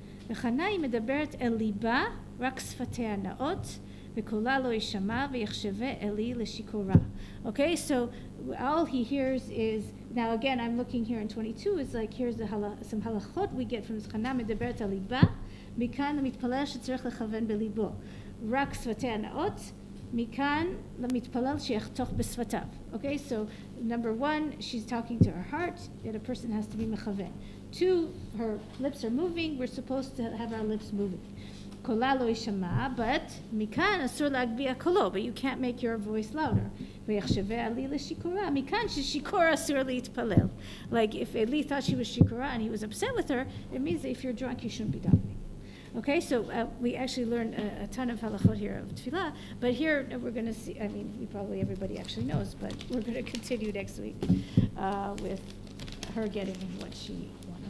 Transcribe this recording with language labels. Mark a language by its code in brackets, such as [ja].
[he] וחנה היא מדברת אל ליבה, רק שפתיה נאות, וקולה לא ישמע, ויחשבה אלי לשיכורה. [en] Okay, so all he hears is, now again I'm looking here in 22, it's like here's some halachot we get from [he] חנה מדברת על ליבה, מכאן למתפלל שצריך לכוון בליבו. רק שפתיה נאות, מכאן למתפלל שיחתוך בשפתיו. [en] Okay, so number one, she's talking to her heart, that a person has to be מכוון. Two, her lips are moving, we're supposed to have our lips moving. [he] קולה לא ישמע, [en] but [he] מכאן אסור להגביה קולו, [en] but you can't make your voice louder. [he] ויחשבה עלי לשיכורה, מכאן ששיכורה אסור להתפלל. [en] Like if Eli thought she was shikora and he was upset with her, it means that if you're drunk you shouldn't be davening. Okay, so we actually learned a ton of halachot here of tefillah, but here we're going to see, I mean, everybody actually knows, but we're going to continue next week with her getting what she wanted.